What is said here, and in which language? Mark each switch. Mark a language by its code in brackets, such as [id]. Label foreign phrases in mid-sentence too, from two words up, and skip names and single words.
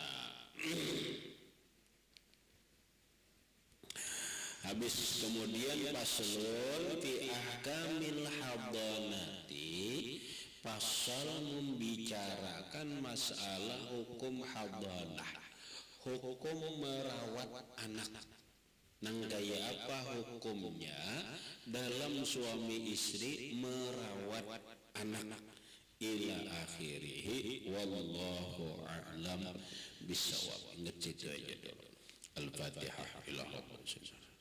[id] Habis kemudian [ar] paslon fi ahkamil hadanati, [id] pasal membicarakan masalah hukum hadanah, hukum merawat anak. [bjn] Nang gaya apa hukumnya dalam suami istri merawat anak [ar] ila akhirih wallahu a'lam bisawab. [id] Ingat itu aja dulu. Al-Fatihah.